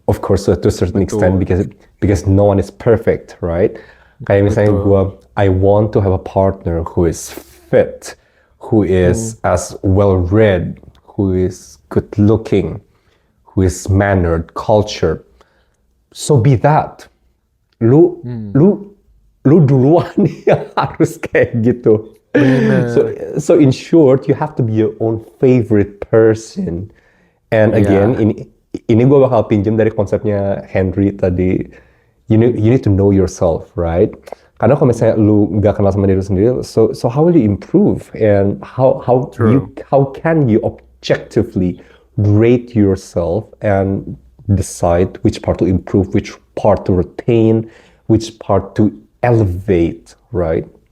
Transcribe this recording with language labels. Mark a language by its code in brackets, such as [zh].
[en] Of course to a certain extent because no one is perfect, right? [id] Kayak misalnya gua [en] I want to have a partner who is fit, who is as well read, who is good looking, who is mannered, cultured. So be that. [id] Lu lu duluan yang harus kayak gitu. [en] So in short, you have to be your own favorite person. [id] And again, ini gue bakal pinjam dari konsepnya Henry tadi. [en] You need to know yourself, right? [id] Karena kalau misalnya lu nggak kenal sama diri lu sendiri, [en] so how will you improve? And how can you objectively rate yourself and decide which part to improve, which part to retain, which part to elevate, right?